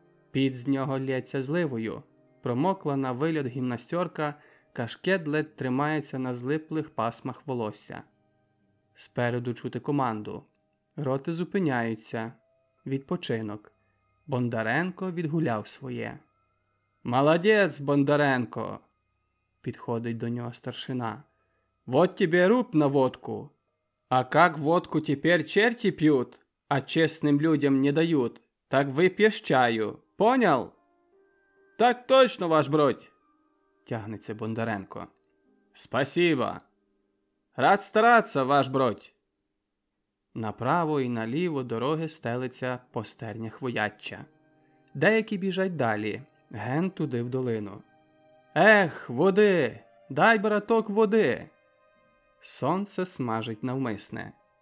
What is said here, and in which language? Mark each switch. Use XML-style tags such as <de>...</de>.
<uk>Під з нього лється зливою. Промокла на виліт гімнастерка, кашкет ледь тримається на злиплих пасмах волосся. Спереду чути команду. Роти зупиняються. Відпочинок. Бондаренко відгуляв своє. «Молодець, Бондаренко!» Підходить до нього старшина.</uk> <ru>«Вот тебе руб на водку. А как водку теперь черти пьют, а честным людям не дают, так выпьешь чаю. Понял?» «Так точно, ваш бродь!»</ru> <uk>Тягнеться Бондаренко.</uk> <ru>«Спасибо! Рад стараться, ваш бродь!»</ru> <uk>Направо і наліво дороги стелиться по стернях вояччя. Деякі біжать далі, ген туди в долину. «Ех, води! Дай, браток, води!» Сонце смажить навмисне.</uk>